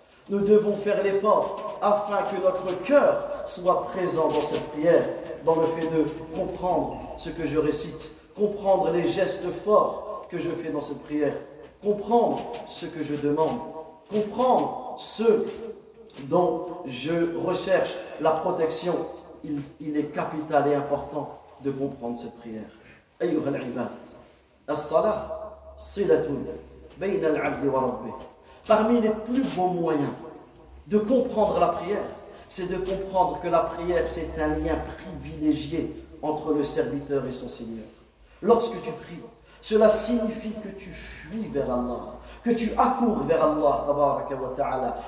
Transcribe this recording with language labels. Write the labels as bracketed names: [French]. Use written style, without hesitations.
[French] Nous devons faire l'effort afin que notre cœur soit présent dans cette prière, dans le fait de comprendre ce que je récite, comprendre les gestes forts que je fais dans cette prière, comprendre ce que je demande, comprendre ce dont je recherche la protection. Il est capital et important de comprendre cette prière. [Arabic] أيها العباد الصلاة صلة بين العبد وربه. [French] Parmi les plus beaux moyens de comprendre la prière, c'est de comprendre que la prière, c'est un lien privilégié entre le serviteur et son Seigneur. Lorsque tu pries, cela signifie que tu fuis vers Allah, que tu accours vers Allah, [Arabic] tabaraka wa ta'ala.